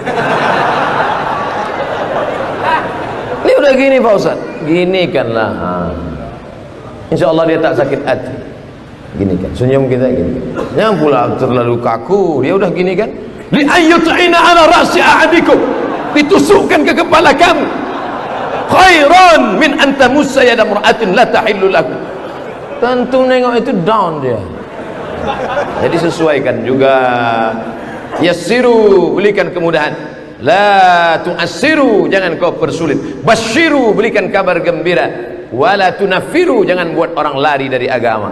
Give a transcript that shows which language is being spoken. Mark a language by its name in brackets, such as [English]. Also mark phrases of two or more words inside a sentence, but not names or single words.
[Indonesian] Ini udah gini Pak Ustaz, gini kanlah, insya Allah dia tak sakit hati. Gini kan, senyum kita gini kan. Jangan pula terlalu kaku, dia udah gini kan. [Arabic] لأن يطعن على رأس أحدكم, [Indonesian] ditusukkan ke kepala kamu, [Arabic] خير من أن تمس يد امرأة لا تحل له. [Indonesian] Tentu nengok itu down dia. Jadi sesuaikan juga. Yassiru, berikan kemudahan. [Arabic] لا تعسروا, [Indonesian] jangan kau persulit. Basyiru, berikan kabar gembira. [Arabic] ولا تنفروا, [Indonesian] jangan buat orang lari dari agama.